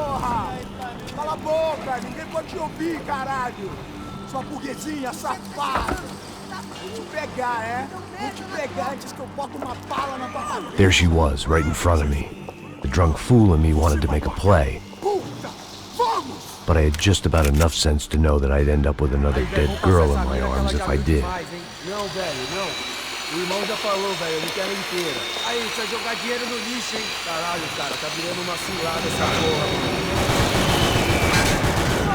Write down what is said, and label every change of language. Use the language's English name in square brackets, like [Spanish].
[Portuguese] Ninguém pode te ouvir, caralho! Sua burguesinha safada! Vou te pegar, é? Vou te pegar antes que eu boto uma bala na tua cabeça! [English] There she was, right in front of me. The drunk fool in me wanted to make a play. [Portuguese] Puta! Vamos! [English] but I had just about enough sense to know that I'd end up with another dead girl in my arms if I did. [Portuguese] Não, velho, não. O irmão já falou, velho, eu não quero inteira. Aí, você vai jogar dinheiro no lixo, hein? Caralho, cara, tá virando uma cilada essa porra.